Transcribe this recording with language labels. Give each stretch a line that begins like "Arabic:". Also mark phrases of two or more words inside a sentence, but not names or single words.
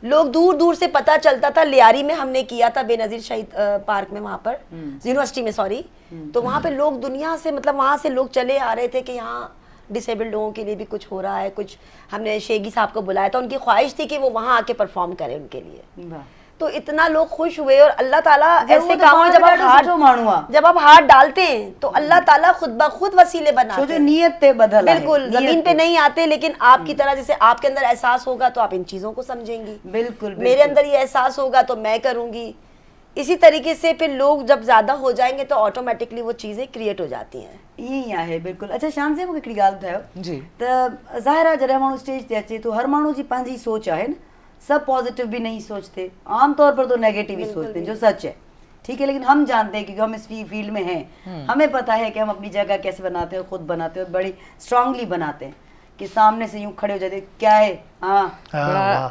Urdu: لوگ دور دور سے پتا چلتا تھا۔ لیاری میں ہم نے کیا تھا، بینظیر شہید پارک میں، وہاں پر یونیورسٹی میں، سوری. تو وہاں پہ لوگ دنیا سے، مطلب وہاں سے لوگ چلے آ رہے تھے کہ یہاں ڈس ایبلڈ لوگوں کے لیے بھی کچھ ہو رہا ہے، کچھ. ہم نے شیگی صاحب کو بلایا تھا، ان کی خواہش تھی کہ وہ وہاں آ کے پرفارم کریں ان کے لیے. वाह تو اتنا لوگ خوش ہوئے۔ اور اللہ تعالیٰ جب وہ ऐसे तो کاموں میں جب पागल आप डालो
Sindhi: सचो माण्हू आ।
Urdu: جب آپ ہاتھ ڈالتے ہیں تو اللہ تعالیٰ خود بخود وسیلے بناتے जो हैं।
Sindhi: नियत ते बदल आहे,
Urdu: बिल्कुल,
Sindhi: नियत
Urdu: زمین پہ
Sindhi: ते।
Urdu: نہیں آتے، لیکن آپ کی طرح جیسے آپ کے اندر احساس ہوگا تو آپ ان چیزوں کو سمجھیں گی. बिल्कुल میرے اندر یہ احساس ہوگا تو میں کروں گی۔ اسی طریقے سے پھر لوگ جب زیادہ ہو جائیں گے تو آٹومیٹکلی وہ چیزیں کریئیٹ ہو جاتی ہیں.
Sindhi: ईअं आहे बिल्कुलु। अच्छा शान से मूंखे हिकिड़ी ॻाल्हि ॿुधायो जी। त ज़ाहिर आहे जॾहिं माण्हू स्टेज ते अचे तो हर माण्हू जी पंहिंजी सोच आहे न,
Urdu: سب پازیٹو بھی نہیں سوچتے، عام طور پر تو نیگیٹو ہی سوچتے ہیں، جو سچ ہے. ٹھیک ہے، لیکن ہم جانتے ہیں کیونکہ ہم اس فیلڈ میں ہیں، ہمیں پتا ہے کہ ہم اپنی جگہ کیسے بناتے ہیں، خود بناتے ہیں اور بڑی سٹرانگلی بناتے ہیں کہ سامنے سے یوں کھڑے ہو جاتے کیا ہے، ہاں बड़ा